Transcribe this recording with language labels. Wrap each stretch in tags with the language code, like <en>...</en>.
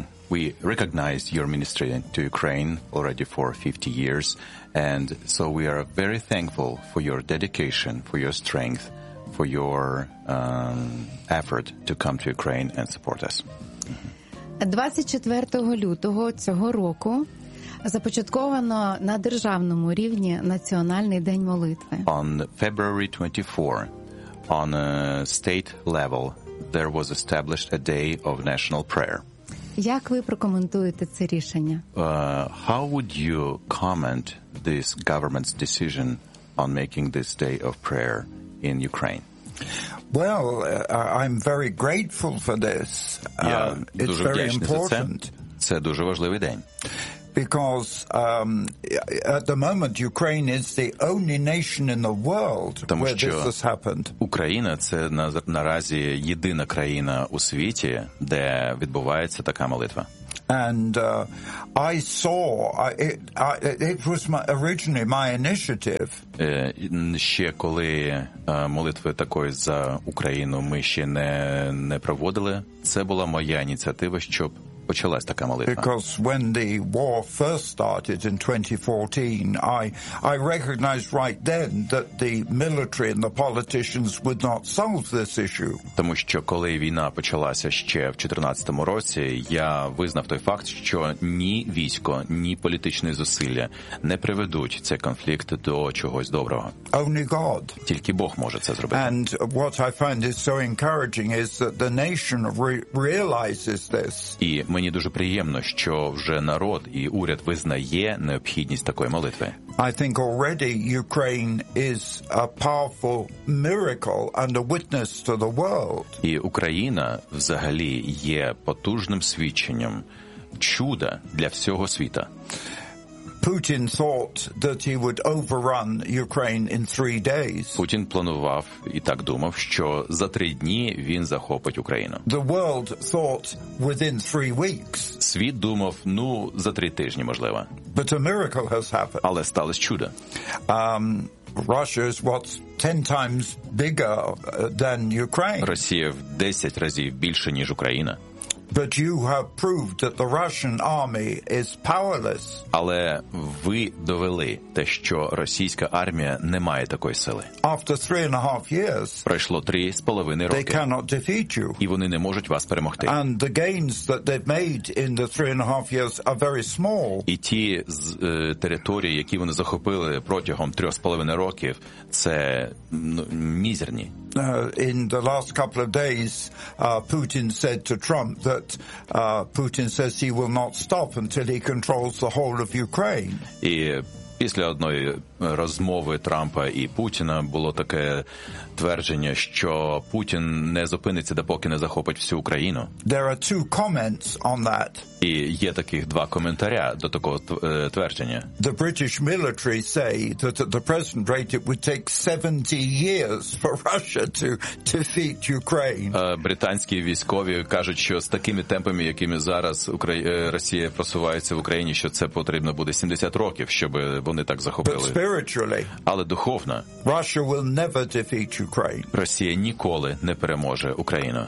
<en>We recognize your ministry to Ukraine already for 50 years, and so we are very thankful for your dedication, for your strength, for your effort to come to Ukraine and support us.</en> <uk>24 лютого цього року започатковано на державному рівні Національний день молитви.</uk> <en>On February 24, on a state level, there was established a day of national prayer.</en> <uk>Як ви прокоментуєте це рішення?</uk> <en>How would you comment this government's decision on making this day of prayer in Ukraine? Well, I'm very grateful for this. It's very important.</en> <uk>Це дуже важливий день.</uk> <en>Because at the moment Ukraine is the only nation in the world where this has happened.</en> <uk>Україна це наразі єдина країна у світі, де відбувається така молитва.</uk> <en>And it was originally my initiative.</en> <uk>Ще коли молитви такої за Україну ми ще не проводили, це була моя ініціатива, щоб почалась така молитва.</uk> <en>Because when the war first started in 2014, I recognized right then that the military and the politicians would not solve this issue.</en> <uk>Тому що коли війна почалася ще в 14-му році, я визнав той факт, що ні військо, ні політичні зусилля не приведуть цей конфлікт до чогось доброго.</uk> <en>Only God.</en> <uk>Тільки Бог може це зробити.</uk> <en>And what I find is so encouraging is that the nation realizes this.</en> <uk>І мені дуже приємно, що вже народ і уряд визнає необхідність такої молитви.</uk> <en>I think already Ukraine is a powerful miracle and a witness to the world.</en> <uk>І Україна взагалі є потужним свідченням чуда для всього світу.</uk> <en>Putin thought that he would overrun Ukraine in 3 days.</en> <uk>Путін планував і так думав, що за 3 дні він захопить Україну.</uk> <en>The world thought within 3 weeks.</en> <uk>Світ думав, ну, за 3 тижні, можливо.</uk> <en>But a miracle has happened.</en> <uk>Але сталося чудо.</uk> <en>Russia is what 10 times bigger than Ukraine.</en> <uk>Росія в 10 разів більше, ніж Україна.</uk> <en>But you have proved that the Russian army is powerless.</en> <uk>Але ви довели те, що російська армія не має такої сили.</uk> <en>After 3.5 years.</en> <uk>Пройшло 3.5 роки.</uk> <en>They cannot defeat you.</en> <uk>І вони не можуть вас перемогти.</uk> <en>And the gains that they've made in the 3.5 years are very small.</en> <uk>І ті території, які вони захопили протягом 3.5 років, це мізерні.</uk> <en>In the last couple of days, Putin said to Trump that Putin says he will not stop until he controls the whole of Ukraine.</en> <uk>І після одної розмови Трампа і Путіна було таке твердження, що Путін не зупиниться, допоки не захопить всю Україну.</uk> <en>There are two comments on that.</en> <uk>І є таких два коментаря до такого твердження.</uk> <en>The British military say that at the present rate it would take 70 years for Russia to defeat Ukraine.</en> <uk>Британські військові кажуть, що з такими темпами, якими зараз Росія просувається в Україні, що це потрібно буде 70 років, щоб вони так захопили.</uk> <en>But spiritually,</en> <uk>але духовно,</uk> <en>Russia will never defeat Ukraine.</en> <uk>Росія ніколи не переможе Україну.</uk>